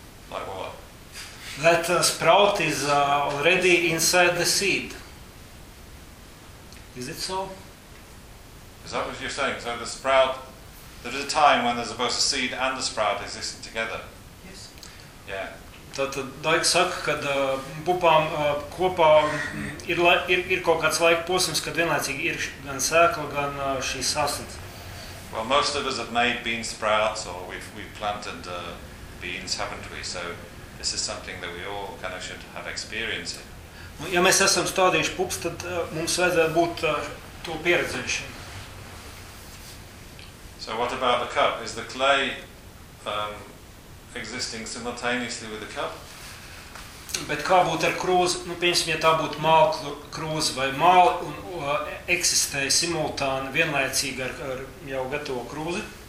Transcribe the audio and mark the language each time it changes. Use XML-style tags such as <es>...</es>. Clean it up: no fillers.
<en>Like what? That sprout is already inside the seed. Is it so? Is that what you're saying? So the sprout, there is a time when there's both a seed and the sprout existing together? Yes. Yeah.</en> <lv>Tātad Daik saka, kad pupām kopā ir kaut kāds laika posms, kad vienlaicīgi ir gan sēkla, gan šī sasnes.</lv> <en>Well, most of us have made bean sprouts, or we've planted beans, haven't we? So this is something that we all kind of should have experience in.</en> <lv>Ja mēs esam stādījuši pups, tad mums vajadzētu būt to pieredzējušiem.</lv> <en>So what about the cup? Is the clay existing simultaneously with the cup?</en> <lv>Bet kā būtu ar krūzi, nu, piemēram, ja tā būtu māla krūze vai māla un eksistē simultāni vienlaicīgi ar jau gatavo krūzi?</lv>